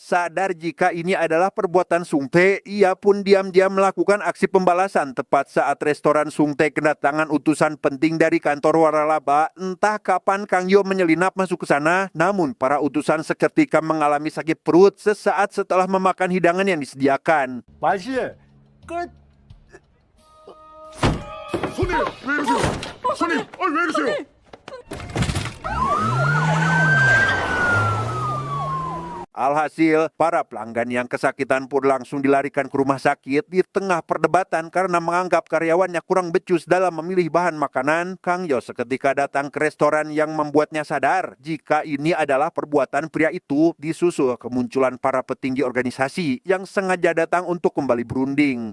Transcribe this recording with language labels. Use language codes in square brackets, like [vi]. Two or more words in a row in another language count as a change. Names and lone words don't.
[id] Sadar jika ini adalah perbuatan Sung Tae, ia pun diam-diam melakukan aksi pembalasan tepat saat restoran Sung Tae kedatangan utusan penting dari kantor waralaba. Entah kapan Kang Yo menyelinap masuk ke sana, namun para utusan seketika mengalami sakit perut sesaat setelah memakan hidangan yang disediakan. [ko] 맛이 끝. 손님 왜 이러세요? 손님, 왜 이러세요? [id] Alhasil, para pelanggan yang kesakitan pun langsung dilarikan ke rumah sakit. Di tengah perdebatan karena menganggap karyawannya kurang becus dalam memilih bahan makanan, Kang Yo seketika datang ke restoran yang membuatnya sadar jika ini adalah perbuatan pria itu, disusul kemunculan para petinggi organisasi yang sengaja datang untuk kembali berunding.